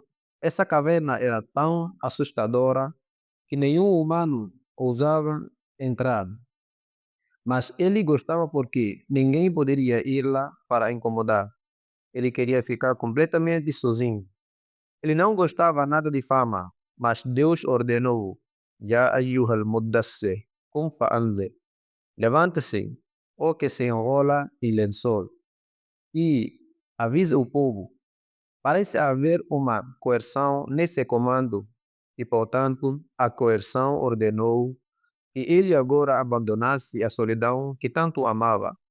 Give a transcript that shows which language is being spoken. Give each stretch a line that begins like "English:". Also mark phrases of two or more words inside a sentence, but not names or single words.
Portuguese: Essa caverna era tão assustadora que nenhum humano ousava entrar. Mas ele gostava porque ninguém poderia ir lá para incomodar. Ele queria ficar completamente sozinho. Ele não gostava nada de fama, mas Deus ordenou:
Arabic: يا أيها المدثر قم فأنذر.
Portuguese: Levante-se, ó que se enrola em lençol, e avise o povo. Parece haver uma coerção nesse comando, e portanto a coerção ordenou que ele agora abandonasse a solidão que tanto amava.